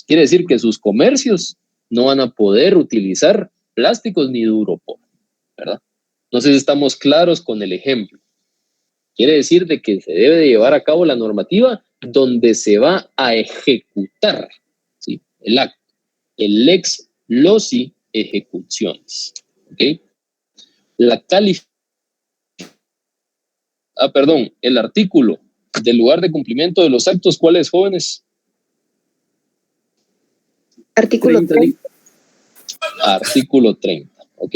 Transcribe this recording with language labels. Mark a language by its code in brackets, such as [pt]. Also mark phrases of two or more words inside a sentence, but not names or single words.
[es] Quiere decir que sus comercios no van a poder utilizar plásticos ni Duroport, ¿verdad? No sé si estamos claros con el ejemplo. Quiere decir de que se debe de llevar a cabo la normativa donde se va a ejecutar, ¿sí?, el acto. [la] El lex loci ejecutionis. [es] ¿Okay? El artículo del lugar de cumplimiento de los actos, ¿cuál es, jóvenes? Artículo 30. Artículo 30, ¿ok?